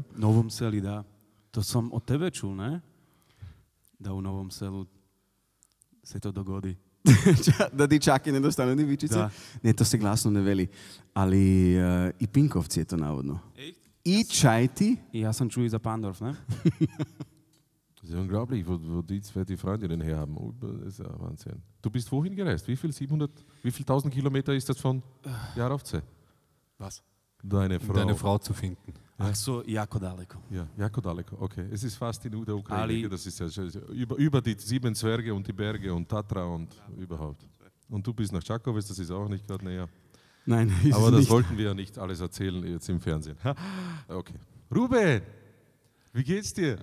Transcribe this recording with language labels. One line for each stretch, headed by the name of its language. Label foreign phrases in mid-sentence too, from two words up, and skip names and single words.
Croatian: Novom Seli, da. To sam od tebe čul, ne? Da u Novom Selu se to dogodi. Da dičaki ne dostanu divičice? Da. Ne, to se glasno ne veli. Ali i Pinkovci je to navodno. I Čajti. I ja sam čuo i za Pandorf, ne?
German: Das ist unglaublich, wo die zwei die Freundinnen her haben. Das ist ja Wahnsinn. Du bist wohin gereist? Wie viel 1000 Kilometer ist das von Jarovce? Was? Deine Frau. Deine Frau zu finden. Ach so,
Croatian: jako daleko. Ja, jako daleko, okay.
German: Es ist fast in der Ukraine. Das ist ja über die 7 Zwerge und die Berge und Tatra und überhaupt. Und du bist nach Čakovec, das ist auch nicht gerade näher. Nein, aber das nicht. wollten wir ja nicht alles erzählen jetzt im Fernsehen. Okay. Ruben, wie geht's dir?